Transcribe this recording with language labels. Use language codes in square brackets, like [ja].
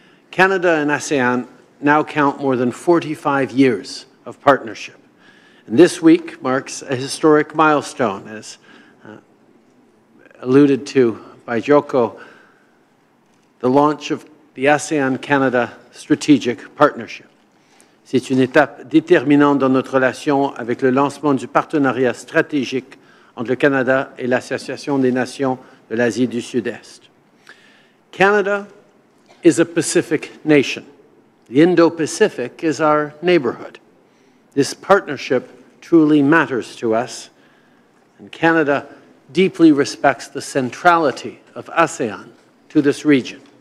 [en] Canada and ASEAN now count more than 45 years of partnership. And this week marks a historic milestone, as alluded to by Joko, the launch of the ASEAN-Canada Strategic Partnership. [fr] C'est une étape déterminante dans notre relation avec le lancement du partenariat stratégique entre le Canada et l'Association des Nations de l'Asie du Sud-Est. [en] Canada is a Pacific nation. The Indo-Pacific is our neighborhood. This partnership truly matters to us, and Canada deeply respects the centrality of ASEAN to this region.